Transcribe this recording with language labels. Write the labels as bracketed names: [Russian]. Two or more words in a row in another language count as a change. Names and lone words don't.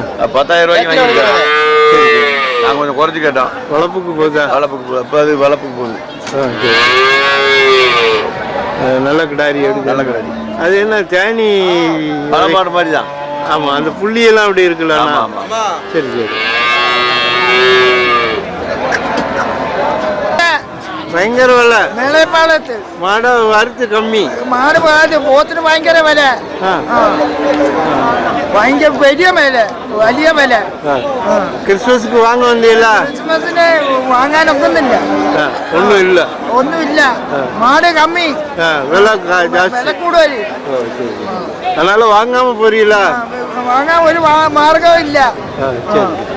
[Tamil] 10,000 ரூபாய்க்கு வாங்கிருக்காங்க. நாங்கள் கொஞ்சம் குறைச்சி கேட்டோம். வளப்புக்கு போகுதா? வளப்புக்கு இப்போ அது வளப்புக்கு போகுது. நல்ல கிடாரி. நல்ல கிடாரி. அது என்ன தேனி பழமாடு மாதிரி தான். ஆமா, அந்த புள்ளியெல்லாம் அப்படி இருக்குல்ல? ஆமா. சரி சரி. [Malayalam] ഭയങ്കര വില. മേളപ്പാളത്ത് മാട് വറുത്ത് കമ്മി. മാട് പോത്തിന് ഭയങ്കര വില. ഭയങ്കര വലിയ വില. ക്രിസ്മസിന് വാങ്ങാൻ വന്നില്ല? ക്രിസ്മസിന് വാങ്ങാനൊക്കുന്നില്ല. ഒന്നുമില്ല. മാട് കമ്മി. വില കൂടുതൽ. [Tamil] அதனால வாங்காம போறீங்களா? வாங்காம ஒரு மார்க்கம் இல்ல. சரி.